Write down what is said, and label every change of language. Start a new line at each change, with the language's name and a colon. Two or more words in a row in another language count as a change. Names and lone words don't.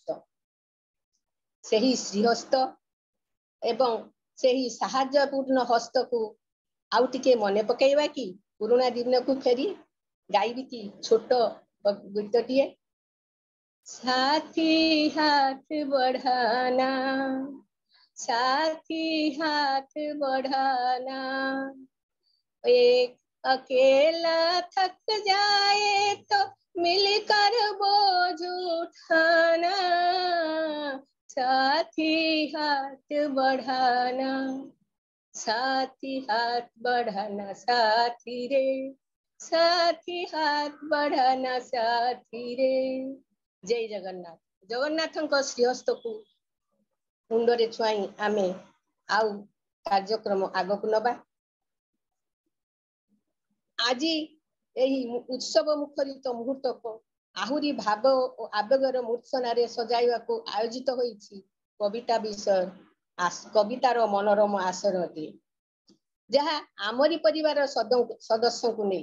Odia: ସେହି ଶ୍ରୀହସ୍ତ ଏବଂ ସେହି ସାହାଯ୍ୟପୂର୍ଣ୍ଣ ହସ୍ତକୁ ଆଉ ଟିକେ ମନେ ପକାଇବା କି? ପୁରୁଣା ଦିନକୁ ଫେରି ଗାଇବି କି ଛୋଟ ଗୀତଟିଏ?
Hindi: साथी हाथ बढ़ाना, साथी हाथ बढ़ाना, एक अकेला थक जाए तो मिलकर बोझ उठाना, साथी हाथ बढ़ाना, साथी हाथ बढ़ाना साथी रे, साथी हाथ बढ़ाना साथी रे।
Odia: जय जगन्नाथ। जगन्नाथଙ୍କ ଶ୍ରୀହସ୍ତକୁ ମୁଣ୍ଡରେ ଛୁଆଇଁ ଆମେ ଆଉ କାର୍ଯ୍ୟକ୍ରମ ଆଗକୁ ନବା। ଆଜି ଏହି ଉତ୍ସବ ମୁଖରିତ ମୁହୂର୍ତ୍ତକୁ ଆହୁରି ଭାବ ଓ ଆବେଗର ମୂର୍ଚ୍ଛନାରେ ସଜାଇବାକୁ ଆୟୋଜିତ ହୋଇଛି କବିତାର ମନୋରମ ଆସରଟିଏ, ଯାହା ଆମରି ପରିବାର ସଦସ୍ୟଙ୍କୁ ନେଇ।